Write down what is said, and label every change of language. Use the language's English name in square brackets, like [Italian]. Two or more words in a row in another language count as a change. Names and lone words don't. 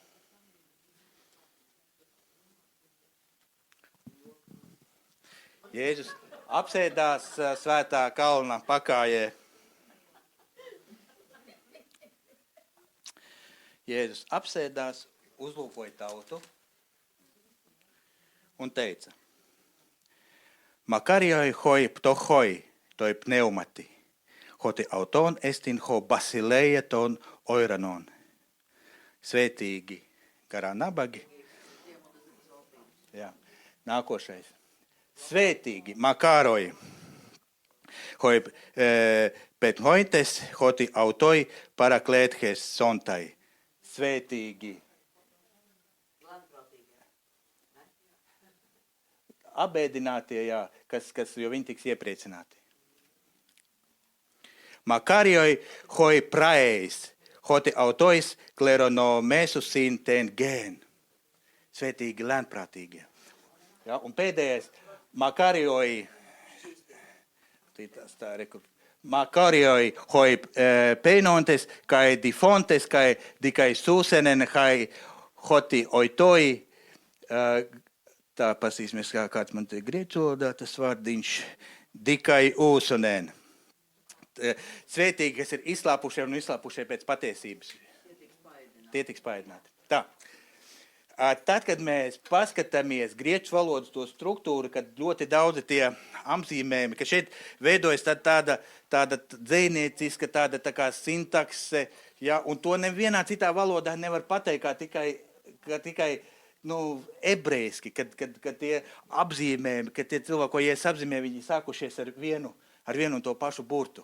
[Latvian] Jēzus apsēdās svētā kalna pakājē. Jēzus apsēdās, uzlūkoja tautu un teica: [Greek] Μακάριοι οἱ πτωχοὶ τῷ πνεύματι, ὅτι αὐτῶν ἐστιν ἡ βασιλεία τῶν οὐρανῶν. [Latvian] Svētīgi garā nabagi. Jā, nākošais. [Greek] Svētīgi μακάριοι οἱ πενθοῦντες ὅτι αὐτοὶ παρακληθήσονται. [Latvian] Svētīgi. Abēdinātie, jā, jo viņi tiks iepriecināti. [Greek] Μακάριοι οἱ πραεῖς, ὅτι αὐτοὶ κληρονομήσουσιν τὴν γῆν. [Latvian] Svētīgi lēnprātīgie. Ja, un pēdējais, [Greek] μακάριοι, μακάριοι οἱ πεινῶντες, καὶ διψῶντες, καὶ δικαιοσύνην, καὶ ὅτι οὗτοι, [Latvian] tā pasīsimies, kāds man te grieķu valodā tas vārdiņš, [Greek] δικαιοσύνην. [Latvian] Svētīgi, kas ir izslāpušie un izslāpušie pēc patiesības. Tie tiks paēdināti. Tā. Tad, kad mēs paskatāmies grieķu valodas to struktūru, kad ļoti daudzi tie apzīmējumi, ka šeit veidojas tāda dzejnieciska, tāda tā kā sintakse, ja, un to nevienā citā valodā nevar pateikt, kā tikai ebrejski, kad tie apzīmējumi, kad tie cilvēki, ko ies apzīmē, viņi sākušies ar vienu un to pašu burtu.